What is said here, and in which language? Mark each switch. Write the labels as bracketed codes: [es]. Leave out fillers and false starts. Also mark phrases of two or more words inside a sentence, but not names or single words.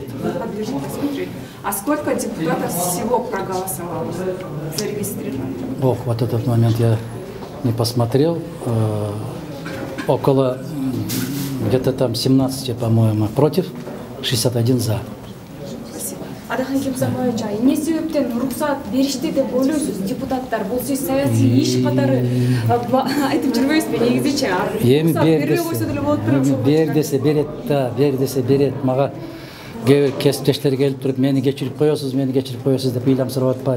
[ru] А сколько депутатов всего проголосовало, зарегистрировано? Ох, вот этот момент я не посмотрел. Около где-то там 17, по-моему, против, 61 за. [ky] Адахан Кемсабаевич, эмне себептен уруксат беришти деп ойлойсуз депутаттар? Бул сиз саясий иш катары айтып жүрбөйсүзбү негизичи? Эми бер десе берет да, бер десе берет. Мага кесиптештер келип туруп, мени кечирип коесуз деп ыйлам сурап атпайбы?